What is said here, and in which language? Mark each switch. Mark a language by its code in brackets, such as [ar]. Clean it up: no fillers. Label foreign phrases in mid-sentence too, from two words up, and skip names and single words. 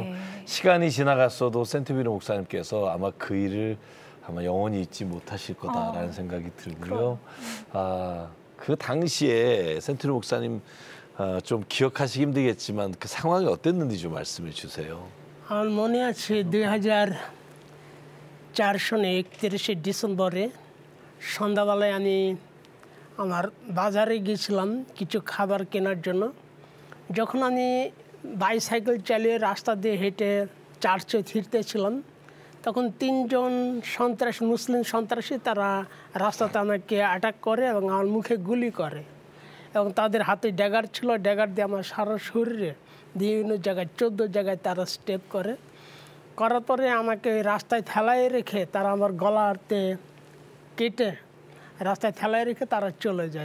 [ko] 네. 시간이 지나갔어도 센투미르 목사님께서 아마 그 일을 아마 영원히 잊지 못하실 거다라는 생각이 들고요. 그 당시에 센투미르 목사님 좀 기억하시기 힘들겠지만 그 상황이 어땠는지 좀 말씀해 주세요. [bn] আমার মনে আছে 2004 সনে 31শে ডিসেম্বরে সন্ধ্যাবেলায় আমি আমার বাজারে গিয়েছিলাম কিছু খাবার কেনার জন্য। যখন আমি বাইসাইকেল চালিয়ে রাস্তা দিয়ে হেঁটে চার্চে ফিরতেছিলাম তখন 3 জন সন্ত্রাসী মুসলিম সন্ত্রাসী তারা রাস্তাতে আমাকে অ্যাটাক করে এবং আমার মুখে গুলি করে এবং তাদের হাতে ড্যাগার ছিল, ড্যাগার দিয়ে আমার সারা শরীরে বিভিন্ন জায়গায় 14 জায়গায় তারা স্টেপ করার পরে আমাকে রাস্তায় ঠেলায় রেখে তারা আমার গলাতে কেটে রাস্তায় ঠেলায় রেখে তারা চলে যায়।